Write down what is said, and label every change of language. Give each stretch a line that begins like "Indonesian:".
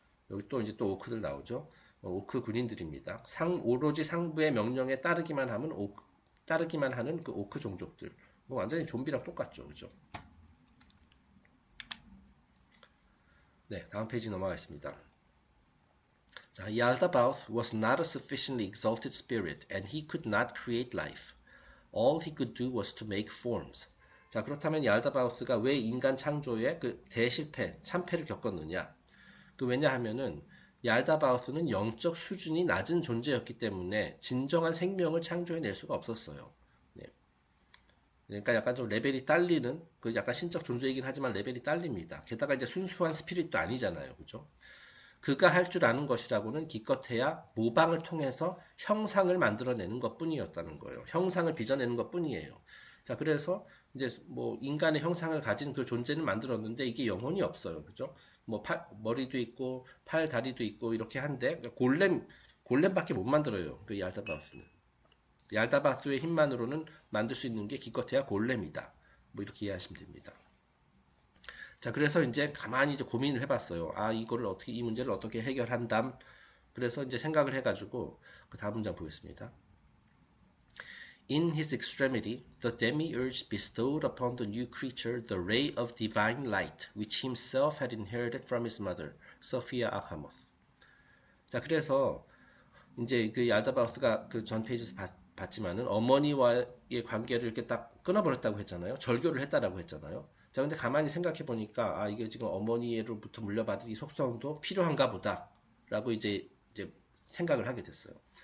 Korean: 여기 또 이제 또 오크들 나오죠. 오크 군인들입니다. 오로지 상부의 명령에 따르기만 하는 그 오크 종족들. 뭐 완전히 좀비랑 똑같죠. 그죠? 네, 다음 페이지 넘어가겠습니다.
English: 자, Yaldabaoth was not a sufficiently exalted spirit, and he could not create life. All he could do was to make forms.
Korean: 자, 그렇다면 얄다바우스가 왜 인간 창조에 그 참패를 겪었느냐? 왜냐하면은 얄다바우스는 영적 수준이 낮은 존재였기 때문에 진정한 생명을 창조해낼 수가 없었어요. 네. 그러니까 약간 좀 레벨이 딸리는, 그 약간 신적 존재이긴 하지만 레벨이 딸립니다. 게다가 이제 순수한 스피릿도 아니잖아요. 그죠? 그가 할 줄 아는 것이라고는 기껏해야 모방을 통해서 형상을 만들어내는 것 뿐이었다는 거예요. 형상을 빚어내는 것 뿐이에요. 자, 그래서 이제 뭐 인간의 형상을 가진 그 존재는 만들었는데 이게 영혼이 없어요. 그죠? 뭐 머리도 있고 팔, 다리도 있고 이렇게 한데 골렘밖에 못 만들어요. 그 얄다바우스는. 얄다바우스의 힘만으로는 만들 수 있는 게 기껏해야 골렘이다. 뭐 이렇게 이해하시면 됩니다. 자, 그래서 이제 가만히 이제 고민을 해봤어요. 이 문제를 어떻게 해결한담. 그래서 이제 생각을 해가지고 그 다음 문장 보겠습니다.
English: In his extremity, the demiurge bestowed upon the new creature the ray of divine light, which himself had inherited from his mother, Sophia Akhamoth.
Korean: 자, 그래서 이제 그 얄다바우스가 그 전 페이지에서 봤지만은 어머니와의 관계를 이렇게 딱 끊어버렸다고 했잖아요. 절교를 했다라고 했잖아요. 자, 근데 가만히 생각해 보니까 이게 지금 어머니로부터 물려받은 이 속성도 필요한가 보다라고 이제 생각을 하게 됐어요.